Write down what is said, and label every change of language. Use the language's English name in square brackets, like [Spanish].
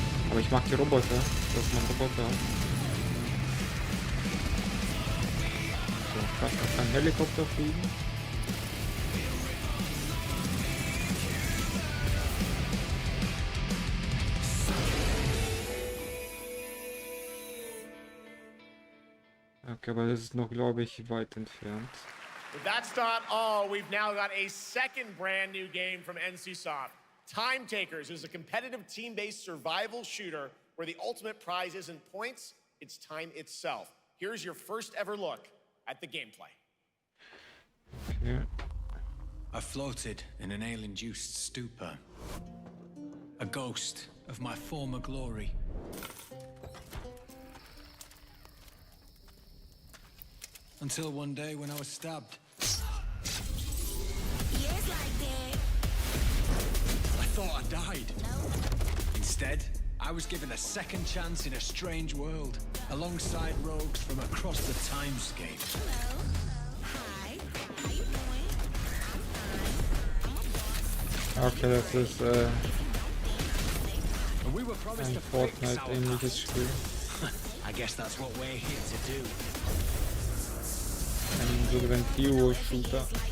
[German] Aber ich mag die Roboter, dass man Roboter hat. So, krass, man kann Helikopter fliegen. Okay, aber das ist noch, glaube ich, weit entfernt. [English] But that's not all. We've now got a second brand new game from NCSoft. Time Takers is a competitive team-based survival shooter where the ultimate prize isn't points, it's time itself. Here's your first ever look at the gameplay. Okay. I floated in an ale-induced stupor. A ghost of my former glory. Until one day when I was stabbed. I thought I died. Instead, I was given a second chance in a strange world, alongside rogues from across the timescape. [German] Okay, das ist ein Fortnite-ähnliches Spiel. [English] I guess that's what we're here to do. [German] Ein sogenannter Hero-Shooter.